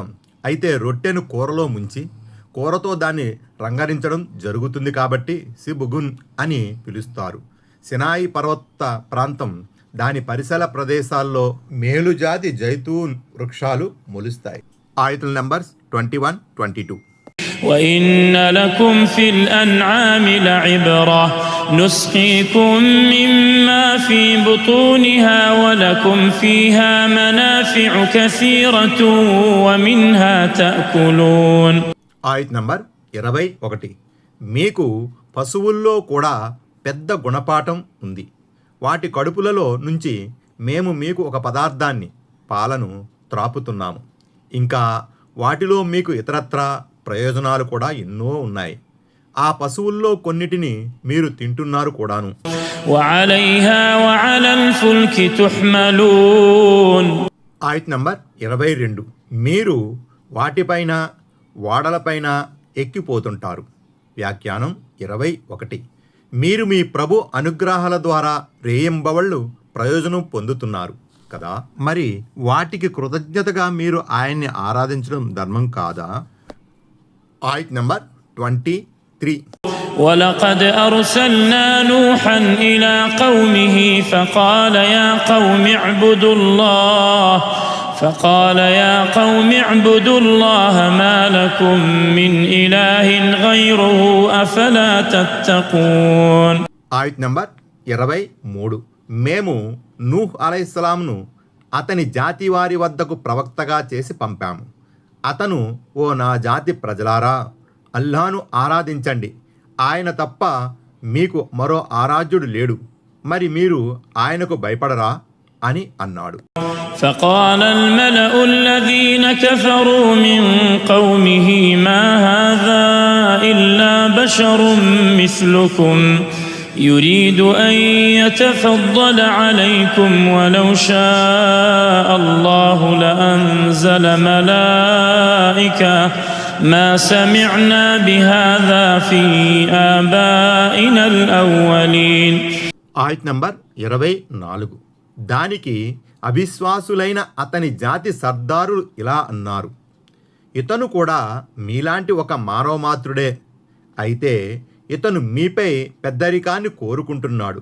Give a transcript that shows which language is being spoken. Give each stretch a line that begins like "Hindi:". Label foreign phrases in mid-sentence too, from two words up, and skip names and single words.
Telugu: అయితే రొట్టెను కూరలో ముంచి కూరతో దాన్ని రంగరించడం జరుగుతుంది కాబట్టి సిబుగున్ అని పిలుస్తారు. సినాయి పర్వత ప్రాంతం, దాని పరిసర ప్రదేశాల్లో మేలుజాతి జైతూన్ వృక్షాలు మొలుస్తాయి. ఆయతుల నంబర్స్ 21, 22.
Arabic: وإن لكم في الأنعام لعبرة نسقيكم مما في بطونها ولكم فيها منافع كثيرة ومنها تأكلون.
Telugu: ఆయత్ నంబర్ 21. మీకు పశువుల్లో కూడా పెద్ద గుణపాఠం ఉంది. వాటి కడుపులలో నుంచి మేము మీకు ఒక పదార్థాన్ని, పాలను త్రాపుతున్నాము. ఇంకా వాటిలో మీకు ఇతరత్రా ప్రయోజనాలు కూడా ఎన్నో ఉన్నాయి. ఆ పశువుల్లో కొన్నిటిని మీరు తింటున్నారు కూడాను.
Arabic: وعليها وعلى الفلك تحملون.
Telugu: ఆయత్ నంబర్ 22. మీరు వాటిపైన ఓడలపైన ఎక్కిపోతుంటారు. వ్యాఖ్యానం 21. మీరు మీ ప్రభు అనుగ్రహాల ద్వారా రేయింబవళ్ళు ప్రయోజనం పొందుతున్నారు కదా, మరి వాటికి కృతజ్ఞతగా మీరు ఆయన్ని ఆరాధించడం ధర్మం కాదా? ఆయత్ నంబర్ 23.
Arabic: ولقد أرسلنا نوحا إلى قومه فقال يا قوم اعبدوا الله ما لكم من إله غيره أفلا تتقون.
Telugu: ఆయత్ నంబర్ 23. మేము నూహ్ అలైహిస్సలాంను అతని జాతి వారి వద్దకు ప్రవక్తగా చేసి పంపాము. అతను, ఓ నా జాతి ప్రజలారా, అల్లాను ఆరాధించండి, ఆయన తప్ప మీకు మరో ఆరాధ్యుడు లేడు, మరి మీరు ఆయనకు భయపడరా అని అన్నాడు.
Arabic: فقال الملأ الذين كفروا من قومه ما هذا إلا بشر مثلكم يريد أن يتفضل عليكم ولو شاء الله لأنزل ملائكة ما سمعنا بهذا في آبائنا الأولين.
Telugu: ఆయత్ నంబర్ 24. దానికి అవిశ్వాసులైన అతని జాతి సర్దారులు ఇలా అన్నారు, ఇతను కూడా మీలాంటి ఒక మానవమాత్రుడే, అయితే ఇతను మీపై పెద్దరికాన్ని కోరుకుంటున్నాడు.